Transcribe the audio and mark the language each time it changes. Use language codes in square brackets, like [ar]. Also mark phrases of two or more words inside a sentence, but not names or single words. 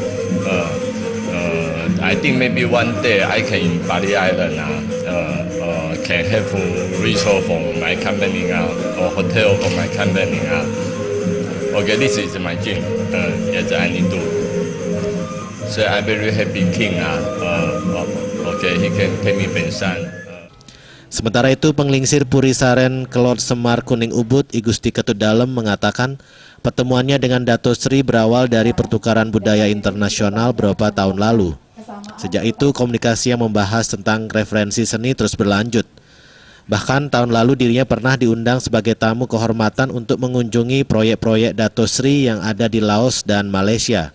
[en] I think maybe one day I can in Bali Island can have a resort for my company or hotel for my company. Okay, this is my dream. Yes, I need to. So I'm very happy King. Okay, he can take me pension. [id] Sementara itu, penglingsir Puri Sarenkelot Semar Kuning Ubud I Gusti Ketut Dalem mengatakan pertemuannya dengan Dato Sri berawal dari pertukaran budaya internasional beberapa tahun lalu. Sejak itu, komunikasi yang membahas tentang referensi seni terus berlanjut. Bahkan tahun lalu dirinya pernah diundang sebagai tamu kehormatan untuk mengunjungi proyek-proyek Dato Sri yang ada di Laos dan Malaysia.